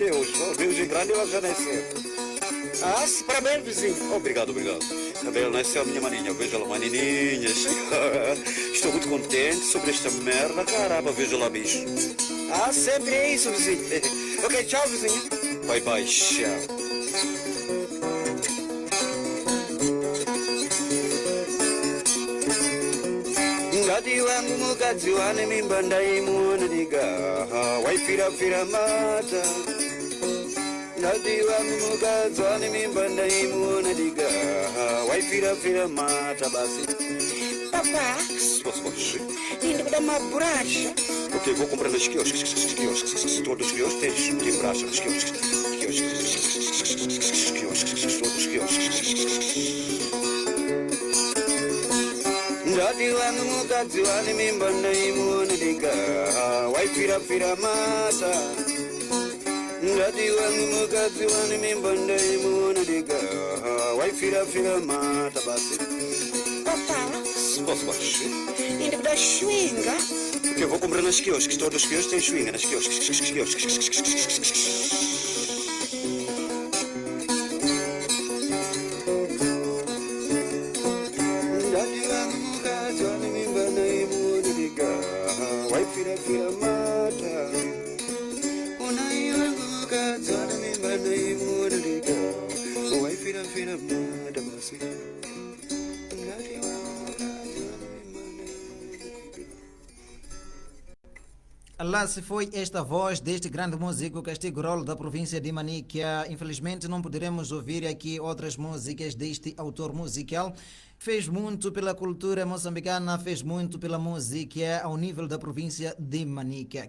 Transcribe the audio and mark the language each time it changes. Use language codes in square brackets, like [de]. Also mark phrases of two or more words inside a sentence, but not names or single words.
[pt] Deus é grande, ela já desceu. Ah, parabéns, vizinho. Obrigado, obrigado. Abel nasceu a minha maninha. Veja lá, manininhas. Estou muito contente sobre esta merda. Caramba, veja lá, bicho. Ah, sempre é isso, vizinho. Ok, tchau, vizinho. Bye, bye, tchau. [sn] Ngati wangu mukadzi wane mimba ndaimuona diga waifira mata. Ngati wangu mukadzi wane mimba ndaimuona diga waifira mata basi. [pt] Papá, Posso? indo dar uma bolacha. Ok, vou comprar nos quiosques. Todos os quiosques tens de braço nos quiosques. Todos os quiosques. [sn] Ngati wangu mukadzi wane mimba ndaimuona diga waifira mata. Ngati wangu mukadzi wane mimba ndaimuona diga waifira mata basi. [pt] Papá, Posso? indo dar chuinga. Ok, vou comprar nos quiosques. Todos os quiosques têm chuinga nos quiosques. [sn] Ngati wangu mukadzi wane mimba ndaimuona diga waifira mata. Unai wangu mukadzi wane mimba ndaimuona diga waifira mata basi. Ngati wangu mukadzi wane mimba ndaimuona diga. [pt] Lá se foi esta voz deste grande músico Castigo Rolo da província de Manica. Infelizmente não poderemos ouvir aqui outras músicas deste autor musical. Fez muito pela cultura moçambicana, fez muito pela música ao nível da província de Manica.